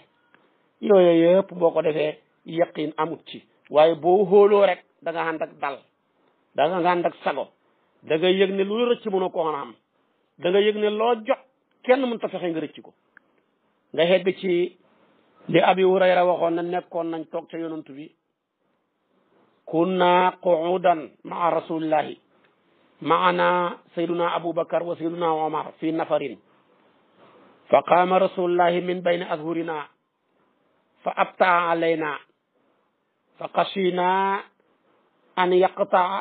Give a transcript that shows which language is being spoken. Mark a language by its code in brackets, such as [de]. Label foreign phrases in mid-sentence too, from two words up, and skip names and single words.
[wo] yooyu yëpp boo ko defee yaqin amut ci. waaye boo xóoloo rek da nga ànd ak dal da nga ànd ak sago da nga yëg ne lu rëcc mënoo ko am da nga yëg ne loo jot kenn mën ta fexe nga rëcc ko. nga xegg ci li Abi Hurayra waxoon na nekkoon nañ toog ca yonantu bi [ar] كنا قعودا مع رسول الله معنا سيدنا أبوبكر و سيدنا عمر في نفر فقام رسول الله من بين أظهرنا فأبطأ علينا فخشينا أن يقتطع